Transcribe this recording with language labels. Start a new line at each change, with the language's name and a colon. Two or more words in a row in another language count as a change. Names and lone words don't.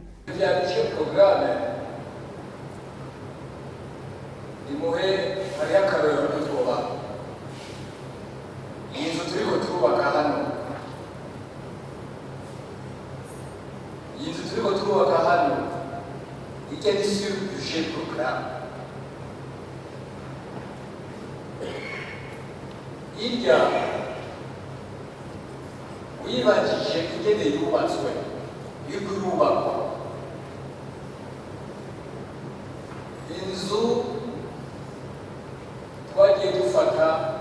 Rundi: Ya
French: budget programme
Rundi: imuhe hari akarero n'utwoba inzu turiko turubaka hano, inzu turiko turubaka hano ikiri
French: sur budget programme.
Rundi: Irya wibajije ingene yubatswe yuko irubakwa, inzu twagiye dufata